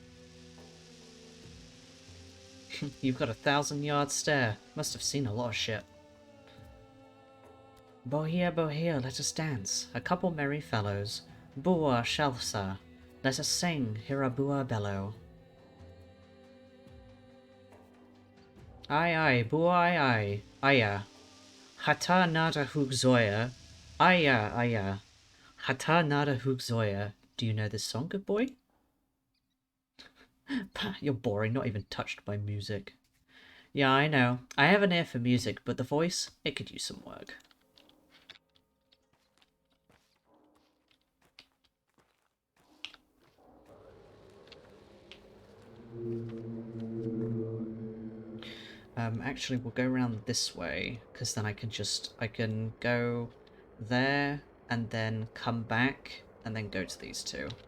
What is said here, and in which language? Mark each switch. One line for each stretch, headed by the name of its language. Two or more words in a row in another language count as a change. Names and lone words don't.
English: You've got a 1,000-yard stare. Must have seen a lot of shit. Bohea, bohea, let us dance. A couple merry fellows. Bua shalsa. Let us sing, hear a bua bellow. Aye aye, bua aye aye. Aya. Hata nada hugzoya. Aya aya. Hata nada hugzoya. Do you know this song, good boy? Pah, you're boring, not even touched by music. Yeah, I know. I have an ear for music, but the voice, it could use some work. Actually, we'll go around this way, because then I can go there, and then come back, and then go to these two.